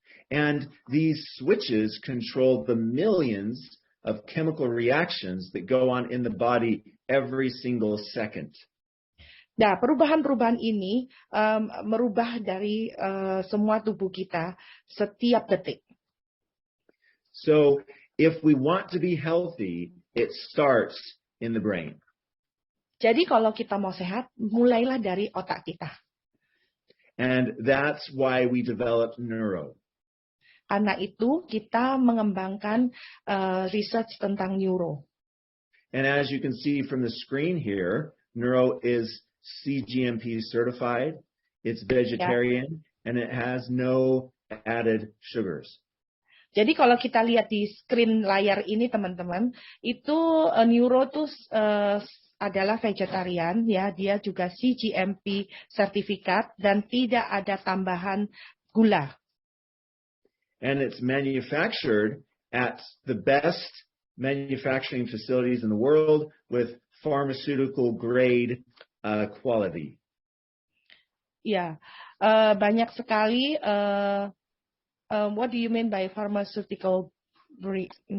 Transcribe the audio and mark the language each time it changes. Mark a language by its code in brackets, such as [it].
[en] And these switches control the millions of chemical reactions that go on in the body every single second. [id] Nah, perubahan-perubahan ini merubah dari semua tubuh kita setiap detik. [en] So, if we want to be healthy, it starts in the brain. [id] Jadi kalau kita mau sehat, mulailah dari otak kita. [en] And that's why we developed Neuro. [id] Karena itu kita mengembangkan research tentang neuro. [en] And as you can see from the screen here, Neuro is CGMP certified, it's vegetarian, and it has no added sugars. [id] Jadi kalau kita lihat di screen layar ini teman-teman, itu neuro tuh adalah vegetarian, ya, dia juga CGMP sertifikat dan tidak ada tambahan gula. [en] And it's manufactured at the best manufacturing facilities in the world with pharmaceutical grade quality. [id] Ya, banyak sekali. [en] What do you mean by pharmaceutical grade?